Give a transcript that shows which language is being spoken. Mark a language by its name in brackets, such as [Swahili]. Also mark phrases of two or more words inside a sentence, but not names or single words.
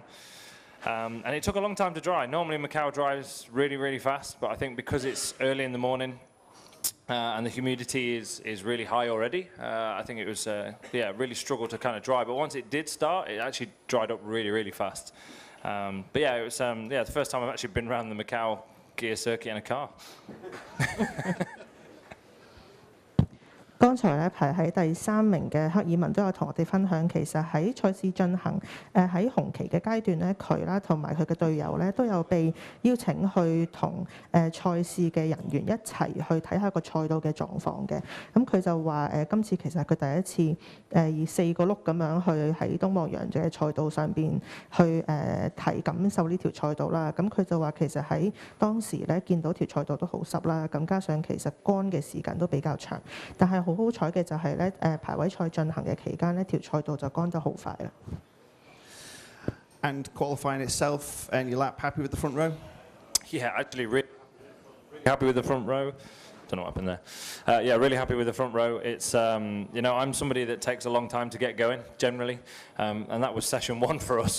[English] And it took a long time to dry. Normally Macau dries really fast, but I think because it's early in the morning and the humidity is really high already, I think it was really struggled to kind of dry. But once it did start, it actually dried up really fast. But yeah, it was the first time I've actually been around the Macau gear circuit in a car. [Cantonese] 剛才咧排喺第3名嘅克爾文都有同我哋分享，其實喺賽事進行喺紅旗嘅階段咧，佢啦同埋佢嘅隊友咧都有被邀請去同賽事嘅人員一齊去睇下個賽道嘅狀況嘅。咁佢就話今次其實係佢第一次以4個轆咁樣去喺東望洋嘅賽道上邊去感受呢條賽道啦。咁佢就話其實喺當時咧見到條賽道都好濕啦，咁加上其實乾嘅時間都比較長，但係好彩嘅就係咧排位賽進行嘅期間呢條賽道就乾得好快啦。 [English] And qualifying itself and your lap, happy with the front row? Yeah, actually really happy with the front row. Don't know what happened there. Yeah, really happy with the front row. It's I'm somebody that takes a long time to get going generally, and that was session 1 for us.